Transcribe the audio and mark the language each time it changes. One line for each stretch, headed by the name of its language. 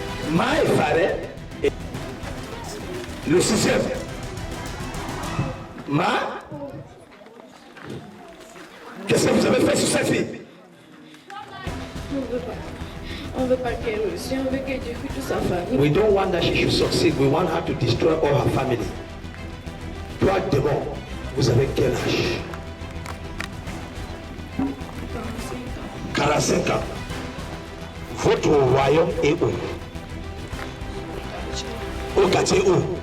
French: Maï Faré. Le sixième. Ma. Qu'est-ce que vous avez fait sur cette fille? On veut pas qu'elle réussisse, on veut qu'elle détruise toute sa famille.
English: We don't want that she should succeed. We want her to destroy all her family.
French: Toi, démon, vous avez quel âge? 45 ans. Votre royaume est où? Au quartier où?